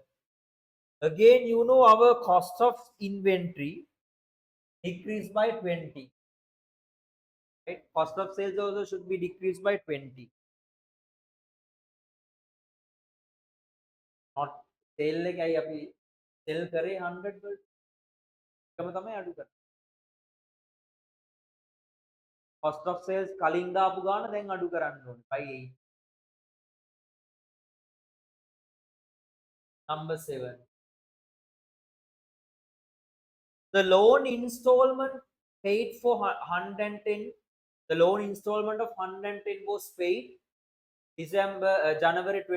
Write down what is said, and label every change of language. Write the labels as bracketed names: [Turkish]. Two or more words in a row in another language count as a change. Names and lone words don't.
[English] Again, you know our cost of inventory decreased by 20. Right? Cost of sales also should be decreased by 20. Not sale [Sinhala] එකයි අපි sell කරේ 100 වලට. එකම තමයි අඩු කරන්නේ. [English] Cost of sales [Sinhala] කලින් දාපු ගාන දැන් අඩු කරන්න ඕනේ. [English] by 8. Number 7. The loan installment paid for 110. The loan installment of 110 was paid January 26th.